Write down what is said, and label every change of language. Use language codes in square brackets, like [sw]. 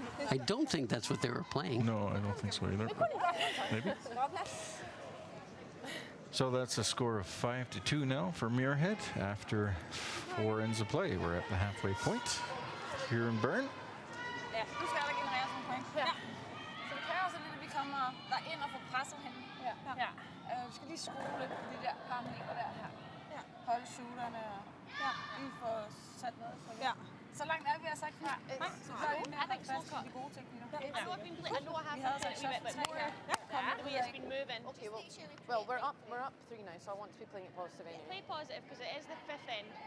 [en] I don't think that's what they were playing. No, I don't think so either. Maybe. So that's a score of 5-2 now for Muirhead after 4 ends of play. We're at the halfway point here in Bern. [da] Ja, nu skal der genereres nogle point. Ja. Så det kræver så lidt, at vi kommer derind og får presset hende. Ja. Vi skal lige skrue lidt på de der parametre der her. Ja. Holde shooterne og lige få sat noget. Så ja. Så langt er vi altså ikke fra. Så vi er inde med at holde fast i de gode teknikker. Vi havde altså et shot her. [en] Maria's been moving. Okay, well, we're up 3 now, so I want to be playing it positive anyway. Play positive because it is the 5th end.